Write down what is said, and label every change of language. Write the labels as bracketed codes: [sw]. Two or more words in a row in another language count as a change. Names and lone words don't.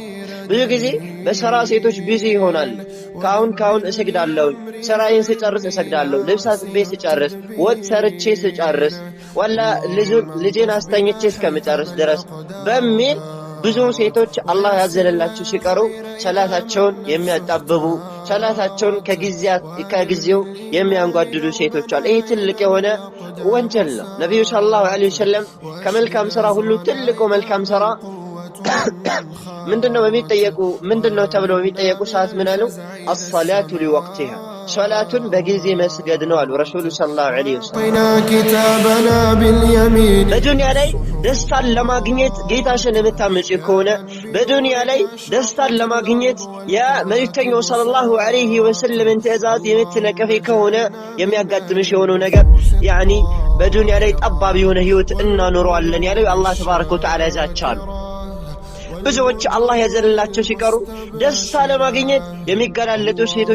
[am] ብዙ ጊዜ በሥራ ሴቶች ቢዚ ይሆናሉ ካሁን እሰግዳለሁ ሥራዬን ስጨርስ እሰግዳለሁ ልብስ አጥቤ ስጨርስ ወጥ ሰርቼ ስጨርስ ወላ ልጄን አስተኝቼ እስከምጨርስ ድረስ በሚል ብዙ ሴቶች አላህ ያዘነላቸው ሲቀሩ ሰላታቸውን የሚያጣብቡ ሰላታቸውን ከጊዜው የሚያንጓድዱ ሴቶች አሉ ይሄ ትልቅ የሆነ ወንጀል ነው ነብዩ [ar] صلى الله عليه وسلم [am] ከመልካም ሥራ ሁሉ ትልቁ መልካም ሥራ ምንድነው ተብለው የሚጠየቁ ሰዓት ምን አሉ [ar] الصلاه لوقتها [am] ሶላቱን በጊዜ መስገድ ነው አሉ ረሱሉ [ar] صلى الله عليه وسلم كتابنا باليمين [am] በዱንያ ላይ ደስታን ለማግኘት ጌታሽን የምታመጪ ከሆነ በዱንያ ላይ ደስታን ለማግኘት የመልእክተኛው [ar] صلى الله عليه وسلم [am] ትእዛዝ የምትነቀፊ ከሆነ የሚያጋጥምሽ የሆነው ነገር ያኒ በዱንያ ላይ ጠባብ የሆነ ህይወት እናኖረዋለን ያለው [ar] الله تبارك وتعالى [am] ያዛቻሉ ብዙዎች አላህ ያዘነላቸው ሲቀሩ ደስታ ለማግኘት የሚገላለጡ ሴቶች